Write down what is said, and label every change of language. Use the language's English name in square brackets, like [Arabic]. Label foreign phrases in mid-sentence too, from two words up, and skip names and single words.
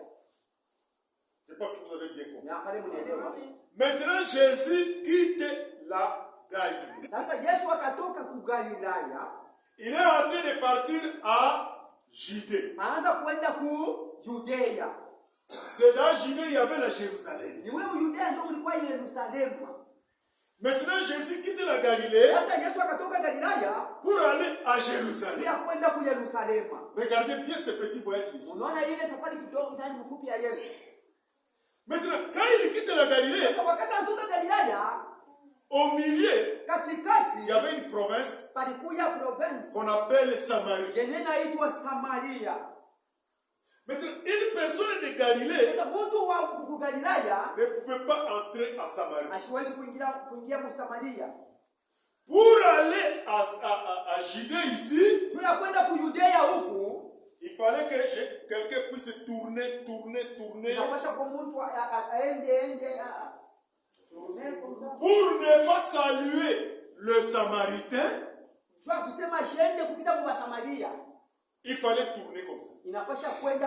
[French] Je pense que vous avez bien compris. Maintenant, Jésus quitte la Galilée. Il est en train de partir à Judée. C'est dans Judée, il y avait la Jérusalem. [Swahili] Ni ule Yudea ndio mlikuwa Yerusalemu. [French] Maintenant, Jésus quitte la Galilée. [Swahili] Sasa Yesu akatoka Galilaya [French] Pour aller à Jérusalem. [Swahili] ili kwenda ku Yerusalemu. [French] Regardez bien ce petit voyage. [Swahili] Unaona ile safari kidogo ndani mfupi ya Yesu. [French] Maintenant, quand il quitte la Galilée, [Swahili] sasa wakati anatoka Galilaya, [French] au milieu, [Swahili] katikati [French] il y avait une province qu'on appelle Samarie. [Swahili] yenye inaitwa Samaria. [French] Maintenant, une personne de Galilée [Swahili] sasa mtu wa Galilaya [French] ne pouvait pas entrer à Samarie. [Swahili] Asiwezi kuingia mu Samaria. [French] Pour aller à Judée ici, [Swahili] tunakwenda ku Yudea huku, [French] il fallait que quelqu'un puisse tourner. Pour ne pas saluer le Samaritain, il fallait tourner comme ça.